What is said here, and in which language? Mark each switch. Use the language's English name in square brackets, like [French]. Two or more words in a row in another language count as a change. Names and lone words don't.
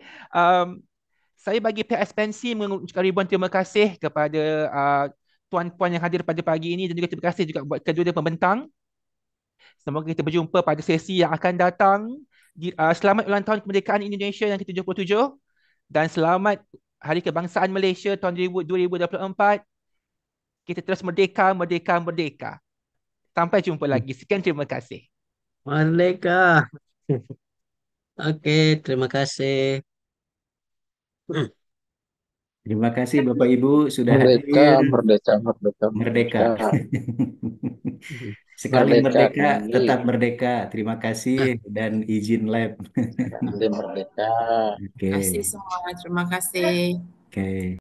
[Malay] Um, saya bagi pihak expensi mengucapkan ribuan terima kasih kepada tuan-puan yang hadir pada pagi ini, dan juga terima kasih juga buat kedua-dua pembentang. Semoga kita berjumpa pada sesi yang akan datang. Selamat ulang tahun kemerdekaan Indonesia yang ke-77 dan selamat Hari Kebangsaan Malaysia tahun 2024. Kita terus merdeka, merdeka, merdeka. Sampai jumpa lagi. Sekian, terima kasih. Merdeka. Oke, terima kasih. [Indonesian] Terima kasih Bapak Ibu sudah Merdeka, hadir. merdeka, merdeka, Merdeka. merdeka. Sekali Merdeka merdeka, Andi, tetap merdeka. Terima kasih dan izin lab. Andi merdeka. Oke, Terima kasih semua. Terima kasih. oke.